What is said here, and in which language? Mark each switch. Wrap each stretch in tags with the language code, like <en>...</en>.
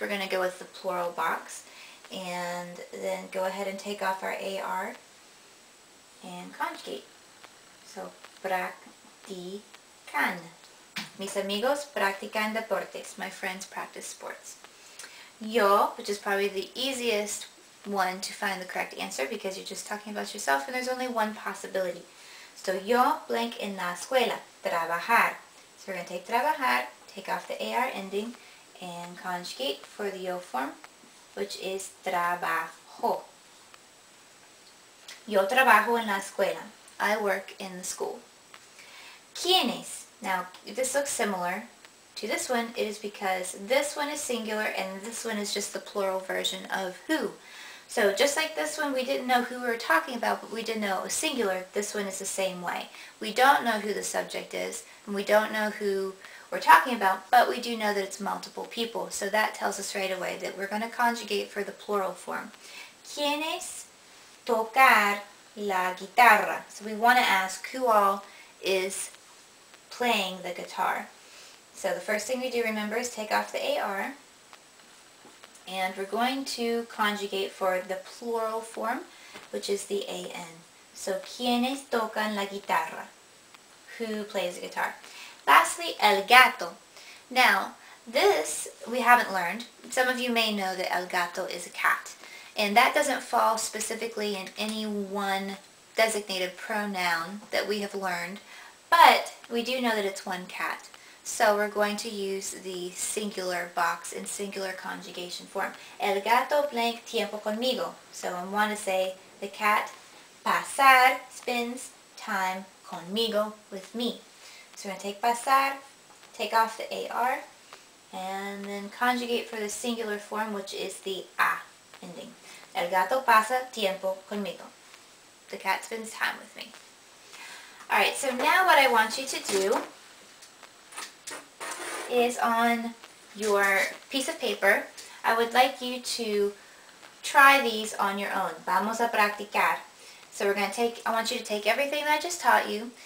<en>We're going to go with the plural box. And then go ahead and take off our AR and conjugate.</en> <es>So, practican. Mis amigos practican deportes.</es> <en>My friends practice sports. Yo, which is probably the easiest one to find the correct answer because you're just talking about yourself and there's only one possibility.</en> <es>So, yo blank en la escuela, trabajar.</es> <en>So we're going to take trabajar, take off the AR ending, and conjugate for the yo form, which is trabajo.</en> <es>Yo trabajo en la escuela.</es> <en>I work in the school.</en> <es>¿Quiénes?</es> <en>Now, if this looks similar to this one, it is because this one is singular and this one is just the plural version of who. So just like this one, we didn't know who we were talking about, but we did know it was singular. This one is the same way. We don't know who the subject is, and we don't know who we're talking about, but we do know that it's multiple people. So that tells us right away that we're going to conjugate for the plural form.</en> <es>¿Quiénes tocar la guitarra.</es> <en>So we want to ask who all is playing the guitar. So the first thing we do, remember, is take off the AR. And we're going to conjugate for the plural form, which is the AN.</en> <es>So, ¿quiénes tocan la guitarra?</es> <en>Who plays the guitar? Lastly, el gato. Now, this we haven't learned. Some of you may know that el gato is a cat. And that doesn't fall specifically in any one designated pronoun that we have learned. But we do know that it's one cat. So we're going to use the singular box in singular conjugation form.</en> <es>El gato blank tiempo conmigo.</es> <en>So I want to say the cat pasar spends time conmigo, with me. So we're going to take pasar, take off the AR, and then conjugate for the singular form, which is the a ending.</en> <es>El gato pasa tiempo conmigo.</es> <en>The cat spends time with me. Alright, so now what I want you to do is on your piece of paper, I would like you to try these on your own.</en> <es>Vamos a practicar.</es> <en>So we're going to take, I want you to take everything that I just taught you.</en>